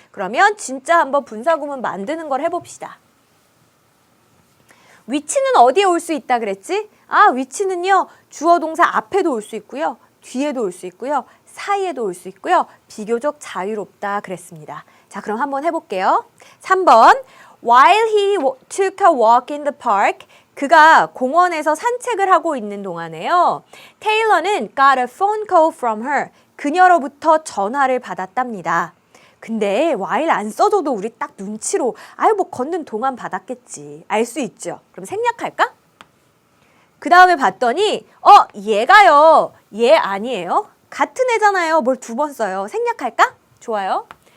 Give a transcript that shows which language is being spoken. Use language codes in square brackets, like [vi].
[ko] 그러면 진짜 한번 분사 구문 만드는 걸 해봅시다. 위치는 어디에 올 수 있다 그랬지? 위치는요 주어 동사 앞에도 올 수 있고요, 뒤에도 올 수 있고요, 사이에도 올 수 있고요. 비교적 자유롭다 그랬습니다. 자, 그럼 한번 해볼게요. [en] 3번 While he took a walk in the park, [ko] 그가 공원에서 산책을 하고 있는 동안에요. 테일러는 [en] got a phone call from her, [ko] 그녀로부터 전화를 받았답니다. 근데 while 안 써줘도 우리 딱 눈치로 뭐 걷는 동안 받았겠지 알 수 있죠. 그럼 생략할까? 그 다음에 봤더니 얘가요 얘 아니에요? 같은 애잖아요. 뭘 두 번 써요. 생략할까? 좋아요.